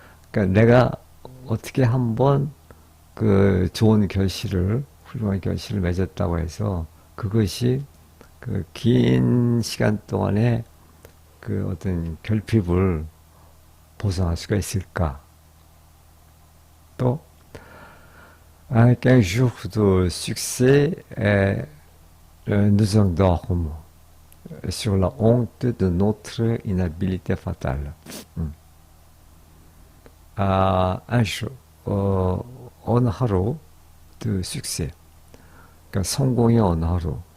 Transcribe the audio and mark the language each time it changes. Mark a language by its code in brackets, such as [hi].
[ko] 그러니까 내가 어떻게 한번 그 좋은 결실을 훌륭한 결실을 맺었다고 해서 그것이 그 긴 시간 동안에 그 어떤 결핍을 보상할 수가 있을까? [fr] 또 qu'un jour de succès nous endorme sur la honte de notre inhabilité fatale. [ko] un jour, 어느 하루, 그 succès, 그러니까 성공의 어느 하루.